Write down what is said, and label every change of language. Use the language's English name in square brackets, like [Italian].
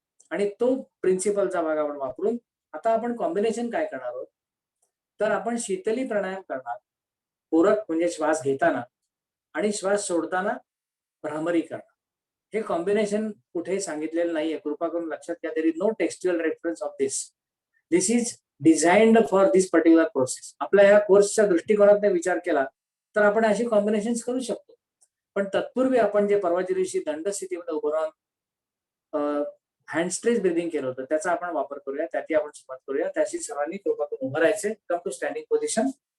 [Marathi] आणि तो प्रिन्सिपलचा भाग आपण वापरून आता आपण कॉम्बिनेशन काय करणार आहोत, तर आपण शीतली प्राणायाम करणार. पूरक म्हणजे श्वास घेताना आणि श्वास सोडताना भ्रामरी करणार. हे कॉम्बिनेशन कुठेही सांगितलेलं नाहीये, कृपा करून लक्षात घ्या. [English] There is no textual reference of this. This is designed for this particular process. [Marathi] आपल्या ह्या कोर्सच्या दृष्टिकोनातून विचार केला तर आपण अशी कॉम्बिनेशन करू शकतो. पण तत्पूर्वी आपण जे परवाच्या दिवशी दंड स्थितीमध्ये उभं राहून हँड स्ट्रेच ब्रिदिंग केलं होतं त्याचा आपण वापर करूया. त्याची आपण सुरुवात करूया. त्याची सर्वांनी कृपा करून उभं राहायचे. [English] Come to standing position.